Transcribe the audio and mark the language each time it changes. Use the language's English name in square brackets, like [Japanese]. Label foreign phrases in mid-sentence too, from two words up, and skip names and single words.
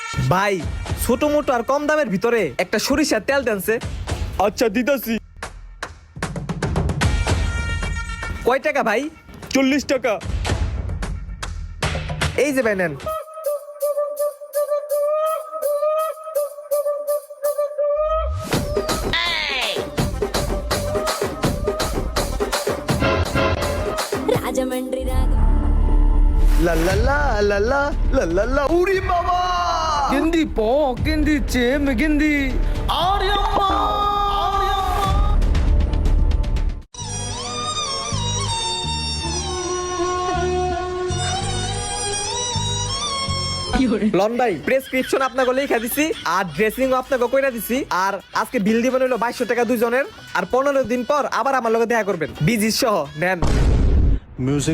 [Bangla] ভাই ছোট মোটো আর কম দামের ভিতরে একটা সরিষার তেল দেনছে। আচ্ছা দিতাছি। কয় টাকা ভাই? 40 টাকা। এই যে ভাই নেন। [Telugu] రాజమండ్రి రాగ লা লা লা লা লা লা লা লা [Bangla] উরি বাবা గింది పో గింది చేమ్ గింది লন ভাই প্রেসক্রিপশন আপনাকে লেখা দিছি আর ড্রেসিং আপনাকে কইরা দিছি আর আজকে বিল দিবেন হলো 2200 টাকা দুইজনের আর 15 দিন পর আবার আমার লগে দেখা করবেন বিজি সহ নেন।